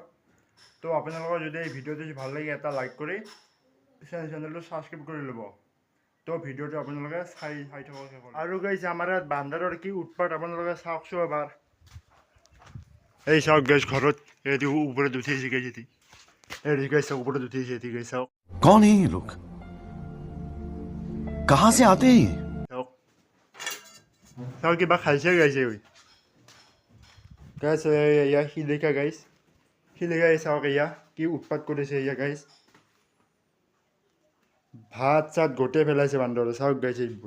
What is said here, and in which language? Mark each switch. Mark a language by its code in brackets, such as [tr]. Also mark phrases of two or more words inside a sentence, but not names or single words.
[as] তো আপোনালোকৰ যদি এই ভিডিঅ'টো ভাল লাগে এটা লাইক কৰি চেনেলটো ছাবস্ক্ৰাইব কৰি ল'ব। তো ভিডিঅ'টো আপোনালোকে চাই থাকক। আৰু গাইজ, আমাৰ ইয়াত বান্দৰৰ কি উৎপাত আপোনালোকে চাওকচোন এবাৰ। এই চাওক গাইজ, ঘৰত এটি ওপৰত উঠিছে গাইজ, এটি গাইজ চাওক, ওপৰত উঠিছে এটি গাইজ চাওক। [hi] कौन है ये लोग? कहां से आते हैं ये? [as] চাওক চাওক, কিবা খাইছে গাইছে গাইজ। এয়া শিলিখা গাইজ, শিলিখা চাওক, এয়া কি উৎপাত কৰিছে এয়া গাইজ। ভাত চাত গোটেই পেলাইছে বান্দৰে, চাওক গাইছে এইবোৰ।